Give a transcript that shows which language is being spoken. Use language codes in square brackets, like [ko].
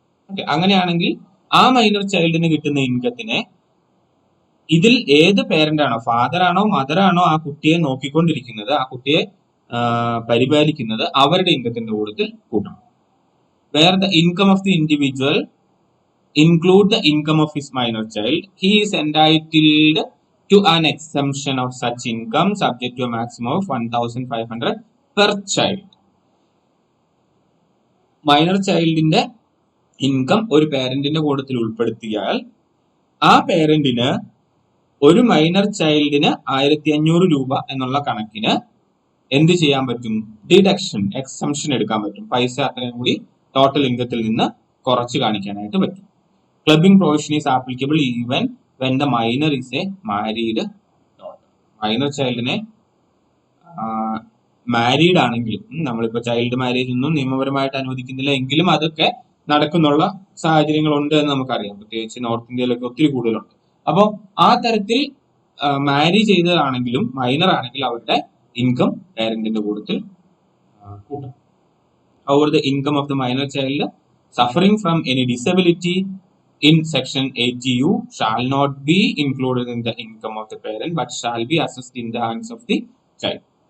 [ml] Okay, അങ്ങനെയാണെങ്കിൽ ആ minor ചൈൽഡിന് കിട്ടുന്ന ഇൻകത്തിനെ ഇതിൽ ഏത് പേരന്റ് ആണോ, ഫാദർ ആണോ മദർ ആണോ ആ കുട്ടിയെ നോക്കിക്കൊണ്ടിരിക്കുന്നത്, ആ കുട്ടിയെ പരിപാലിക്കുന്നത്, അവരുടെ ഇൻകത്തിന്റെ കൂട്ടത്തിൽ കൂട്ടണം. [en] Where the income of the individual include the income of his minor child, he is entitled to an exemption of such income subject to a maximum of 1,500 per child. [ml] Minor ചൈൽഡിന്റെ income ഒരു പേരന്റിന്റെ കൂട്ടത്തിൽ ഉൾപ്പെടുത്തിയാൽ ആ പേരന്റിന് ഒരു minor ചൈൽഡിന് 1,500 രൂപ എന്നുള്ള കണക്കിന് എന്ത് ചെയ്യാൻ പറ്റും? ഡിഡക്ഷൻ, എക്സംഷൻ എടുക്കാൻ പറ്റും. പൈസ അത്രയും കൂടി ടോട്ടൽ ഇൻകത്തിൽ നിന്ന് കുറച്ച് കാണിക്കാനായിട്ട് പറ്റും. [en] Clubbing provision is applicable even when the minor is a married daughter. [ml] Minor ചൈൽഡിനെ married ആണെങ്കിലും, നമ്മളിപ്പോൾ ചൈൽഡ് മാരേജ് ഒന്നും നിയമപരമായിട്ട് അനുവദിക്കുന്നില്ല എങ്കിലും അതൊക്കെ നടക്കുന്നുള്ള സാഹചര്യങ്ങളുണ്ട് എന്ന് നമുക്കറിയാം. പ്രത്യേകിച്ച് നോർത്ത് ഇന്ത്യയിലൊക്കെ ഒത്തിരി കൂടുതലുണ്ട്. അപ്പോൾ ആ തരത്തിൽ മാരി ചെയ്തതാണെങ്കിലും മൈനർ ആണെങ്കിൽ അവരുടെ ഇൻകം പേരന്റിന്റെ കൂട്ടത്തിൽ കൂട്ടും. [en] However, the income of the minor child suffering from any disability in section 80U shall not be included in the income of the parent but shall be assessed in the hands of the child.